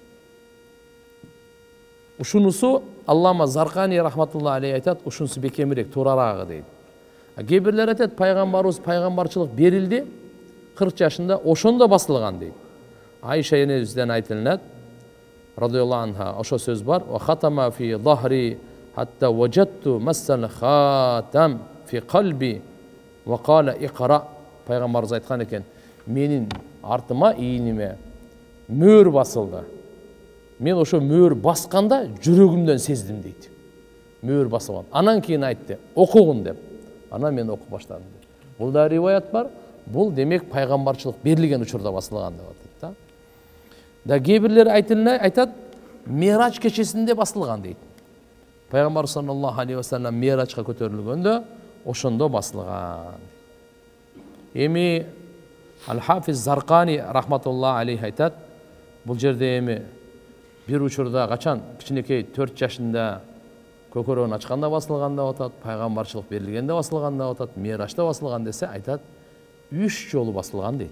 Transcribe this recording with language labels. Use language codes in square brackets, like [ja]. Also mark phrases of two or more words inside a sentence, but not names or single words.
[ky] Ушунусу Аллама Заркани [ar] رحمة الله عليه [ky] айтат, ушунусу бекемирээк, туурараагы дейт. Кээ бирлер айтат, пайгамбарыбыз пайгамбарчылык берилди 40 жашында, ошондо басылган дейт. Айша энебизден айтылат, [ar] رضي الله عنها, [ky] ошо сөз бар: [ar] "وختم في ظهري حتى وجدت مس الخاتم في قلبي وقال اقرأ." [ky] Пайгамбарыбыз айткан экен, менин артыма, ийиниме мөөр басылды. Мен ошо мөөр басканда жүрөгүмдөн сездим дейт. Мөөр басылган. Анан кийин айтты, окугун деп. Анан мен окуп баштадым. Бул да риваят бар. Бул демек пайгамбарчылык берилген учурда басылган деп атат да. Кээ бирлер айтат, Мирач кечесинде басылган дейт. Пайгамбар [ar] صلى الله عليه وسلم [ky] Мирачка көтөрүлгөндө ошондо басылган. Эми Ал-Хафиз Заркани [ar] رحمة الله عليه [ky] айтат, бул жерде эми бир учурда качан кичинекей 4 жашында көкөрөгүн ачканда басылган деп атат, пайгамбарчылык берилгенде басылган деп атат, Мирачта басылган десе, айтат 3 жолу басылган дейт.